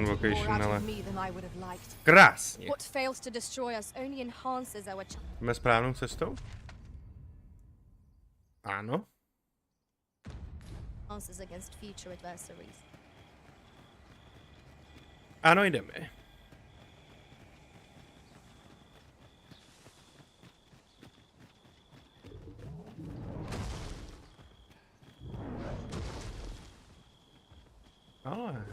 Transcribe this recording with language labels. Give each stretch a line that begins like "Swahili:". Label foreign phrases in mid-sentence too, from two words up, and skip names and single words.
English: More vocation, out
Czech: ale
English: of me than I would have liked.
Czech: krásně.
English: What fails to destroy us only enhances our
Czech: Jsme správnou cestou? Ano.
English: chances against future adversaries.
Czech: Ano, jdeme. Ale...